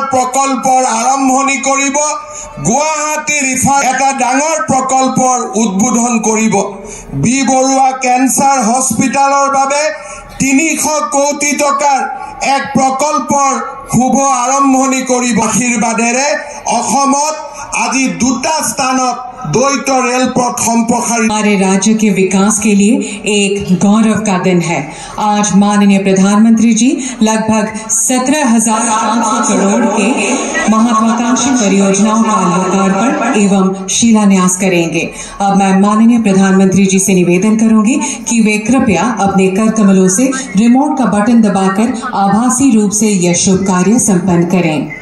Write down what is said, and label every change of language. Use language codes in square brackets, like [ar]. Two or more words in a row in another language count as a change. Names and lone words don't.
[as] প্ৰকল্পৰ আৰম্ভণি কৰিব গুৱাহাটী ৰিফাৰ এটা ডাঙৰ প্ৰকল্পৰ উদ্বোধন কৰিব বি বৰুৱা কেন্সাৰ হস্পিটালৰ বাবে 300 কোটি টকাৰ এক প্ৰকল্পৰ শুভ আৰম্ভণি কৰিব আশীৰ্বাদেৰে অসমত আজি 2টা স্থানত দ্বৈত ৰেল পথ সম্প্ৰসাৰিত [hi] हमारे राज्य के विकास के लिए एक गौरव का दिन है आज माननीय प्रधानमंत्री जी लगभग 17,500 करोड़ के महत्वाकांक्षी परियोजनाओं का लोकार्पण एवं शिलान्यास करेंगे अब मैं माननीय प्रधानमंत्री जी से निवेदन करूंगी कि वे कृपया अपने कर कमलों से रिमोट का बटन दबाकर आभासी रूप से यह शुभ कार्य संपन्न करें